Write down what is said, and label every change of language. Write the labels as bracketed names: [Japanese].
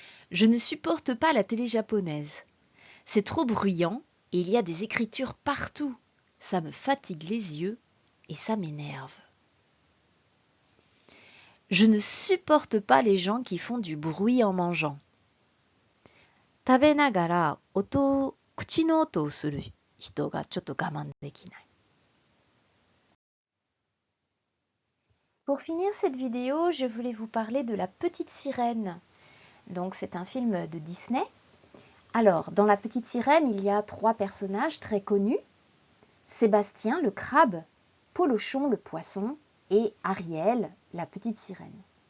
[French] Je ne supporte pas la télé japonaise. C'est trop bruyant et il y a des écritures partout. Ça me fatigue les yeux et ça m'énerve. Je ne supporte pas les gens qui font du bruit en mangeant. [Japanese] Tabe nagara kuchi no oto o suru 人がちょっと我慢できない。 [French] Pour finir cette vidéo, je voulais vous parler de La Petite Sirène. Donc c'est un film de Disney. Alors, dans La Petite Sirène, il y a 3 personnages très connus. Sébastien, le crabe, Polochon, le poisson, et Ariel, la petite sirène.